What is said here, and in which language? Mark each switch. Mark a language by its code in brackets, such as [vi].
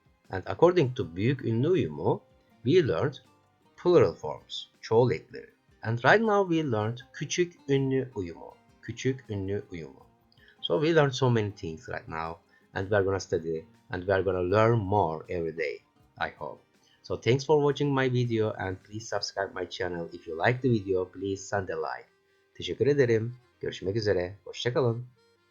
[en] And according to büyük ünlü uyumu, we learned plural forms, çoğul ekleri. And right now we learned küçük ünlü uyumu, küçük ünlü uyumu. So we learned so many things right now, and we are gonna study and we are gonna learn more every day, I hope. So thanks for watching my video and please subscribe my channel. If you like the video, please send a like. [tr] Teşekkür ederim. Görüşmek üzere. Hoşça kalın.